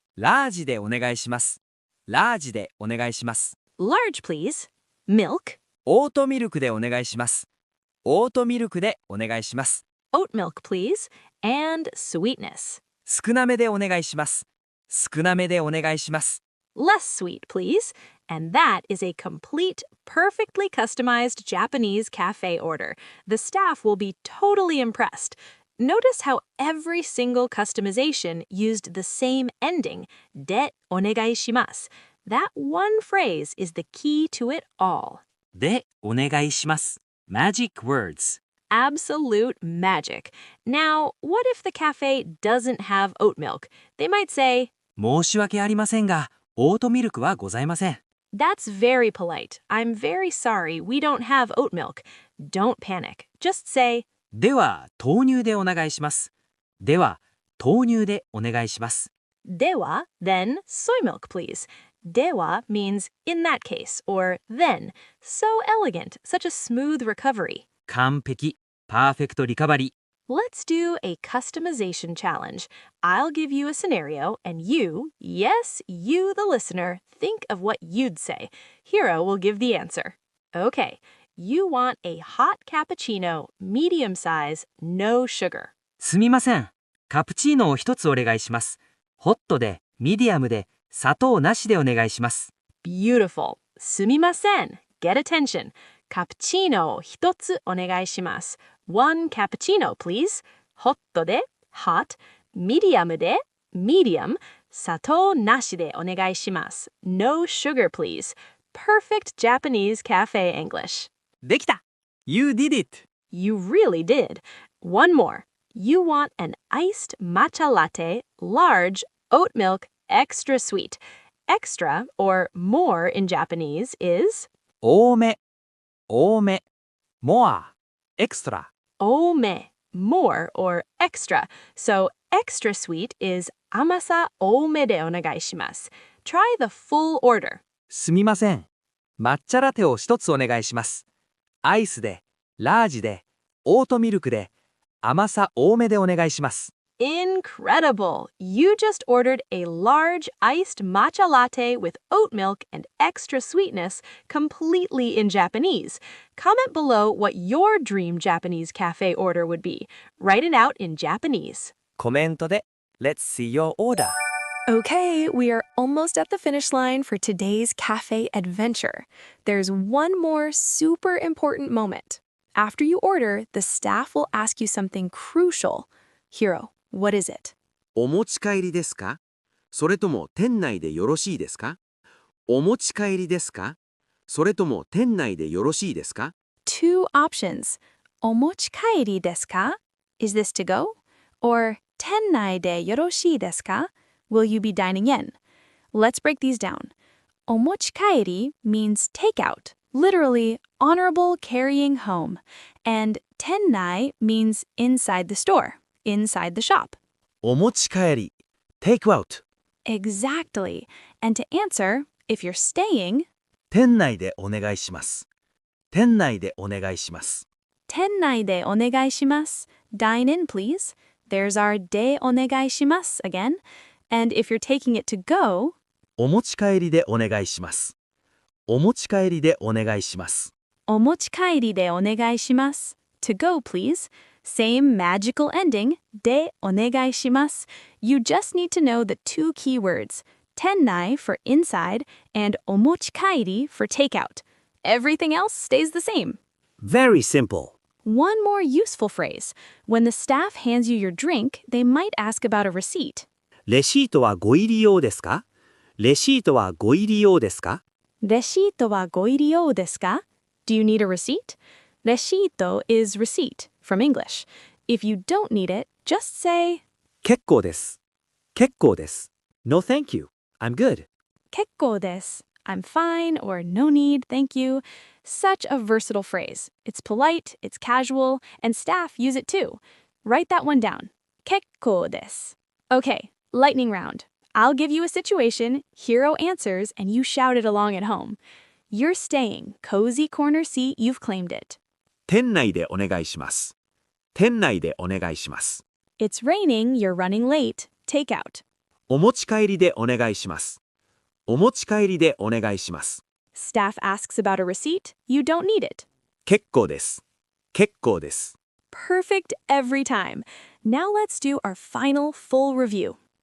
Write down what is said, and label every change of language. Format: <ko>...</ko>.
<ja>ラージでお願いします。ラージでお願いします。</ja> <en>Large, please. Milk.</en> <ja>オートミルクでお願いします。オートミルクでお願いします。</ja> <en>Oat milk, please. And sweetness.</en> <ja>少なめでお願いします。少なめでお願いします。</ja> <en>Less sweet, please. And that is a complete, perfectly customized Japanese cafe order. The staff will be totally impressed. Notice how every single customization used the same ending,</en> <ja>de onegaishimasu.</ja> <en>That one phrase is the key to it all.</en> <ja>で、お願いします。</ja> <en>Magic words. Absolute magic. Now, what if the cafe doesn't have oat milk? They might say,</en> <ja>申し訳ありませんが、オートミルクはございません。</ja> <en>That's very polite. I'm very sorry, we don't have oat milk. Don't panic. Just say,</en> <ja>では、豆乳でお願いします。では、豆乳でお願いします。</ja> <en>dewa, then soy milk, please. Dewa means in that case, or then. So elegant, such a smooth recovery.</en> <ja>完璧、</ja> <en>パーフェクトリカバリー。 Let's do a customization challenge. I'll give you a scenario, and you, yes, you, the listener, think of what you'd say. Hiro will give the answer. Okay, you want a hot cappuccino, medium size, no sugar.</en> <ja>すみません。カプチーノを一つお願いします。ホットで、ミディアムで、砂糖なしでお願いします。</ja> <en>Beautiful.</en> <ja>すみません.</ja> <en>Get attention.</en> <ja>Cappuccino 一つお願いします.</ja> <en>One cappuccino, please.</en> <ja>ホットで hot, ミディアムで medium, 砂糖なしでお願いします.</ja> <en>No sugar, please. Perfect Japanese cafe English.</en> <ja>できた</ja> <en>!You did it! You really did. One more. You want an iced matcha latte, large, oat milk, extra sweet. Extra, or more in Japanese, is</en> <ja>多め、多め、</ja> <en>more, extra. ome, more, or extra. So extra sweet is</en> <ja>amasa ome de onegaishimasu.</ja> <en>Try the full order.</en> <ja>すみません。抹茶ラテを一つお願いします。アイスで、ラージで、オートミルクで、甘さ多めでお願いします。</ja> <en>Incredible! You just ordered a large iced matcha latte with oat milk and extra sweetness completely in Japanese. Comment below what your dream Japanese cafe order would be. Write it out in Japanese.</en> <ja>コメントで</ja> <en>Let's see your order. Okay, we are almost at the finish line for today's cafe adventure. There's one more super important moment. After you order, the staff will ask you something crucial. Hiro, what is it?</en> <ja>お持ち帰りですか？それとも店内でよろしいですか？お持ち帰りですか？それとも店内でよろしいですか？</ja> <en>Two options.</en> <ja>O-mochikaeri desu ka?</ja> <en>Is this to go? Or</en> <ja>tennai de yoroshii desu ka?</ja> <en>Will you be dining in? Let's break these down. O-mochikaeri means takeout, literally honorable carrying home. And tennai means inside the store, inside the shop.</en> <ja>お持ち帰り Takeout</ja> <en>Exactly. And to answer, if you're staying,</en> <ja>店内でお願いします店内でお願いします tennai de onegaishimasu.</ja> <en>Dine in, please. There's our</en> <ja>de onegaishimasu</ja> <en>again. And if you're taking it to go,</en> <ja>お持ち帰りでお願いしますお持ち帰りでお願いします omochikaeri de onegaishimasu.</ja> <en>To go, please. Same magical ending,</en> <ja>de onegaishimasu.</ja> <en>You just need to know the two key words, tennai for inside and omochikaeri for takeout. Everything else stays the same. Very simple. One more useful phrase. When the staff hands you your drink, they might ask about a receipt.</en> <ja>レシートはご入り用ですか？レシートはご入り用ですか？ Reshito wa goiryou desu ka?</ja> <en>Do you need a receipt? Reshito is receipt from English. If you don't need it, just say</en> <ja>結構です。結構です。</ja> <en>No thank you. I'm good.</en> <ja>kekkou desu.</ja> <en>I'm fine or no need, thank you. Such a versatile phrase. It's polite, it's casual, and staff use it too. Write that one down.</en> <ja>Kekkou desu.</ja> <en>Okay, lightning round. I'll give you a situation, Hiro answers, and you shout it along at home. You're staying, cozy corner seat, you've claimed it.</en> <ja>店内でお願いします。店内でお願いします。</ja> <en>It's raining, you're running late. Takeout.</en> <ja>お持ち帰りでお願いします。お持ち帰りでお願いします。</ja> <en>Staff asks about a receipt, you don't need it.</en> <ja>結構です。結構です。</ja> <en>Perfect every time. Now let's do our final full review.</en>